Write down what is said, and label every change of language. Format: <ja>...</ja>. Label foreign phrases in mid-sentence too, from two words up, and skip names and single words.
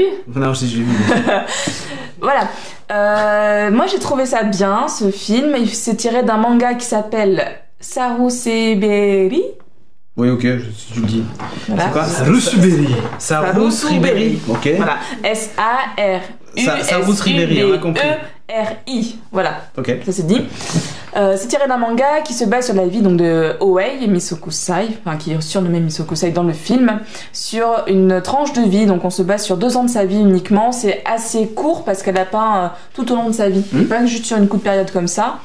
<fr>Non, j'ai vu. Voilà. Moi, j'ai trouvé ça bien, ce film. Il s'est tiré d'un manga qui s'appelle Sarusuberi. Oui, ok, si tu le dis. Voilà. C'est quoi? Sarusuberi. Ok. Voilà. S-A-R-U-S-U-B-E-R-I. Voilà. Ok. Ça c'est dit. C'est tiré d'un manga qui se base sur la vie donc de Oei Misokusai, enfin qui est surnommé Misokusai dans le film, sur une tranche de vie. Donc on se base sur 2 ans de sa vie uniquement. C'est assez court parce qu'elle a peint tout au long de sa vie, pas juste sur une courte période comme ça.</fr>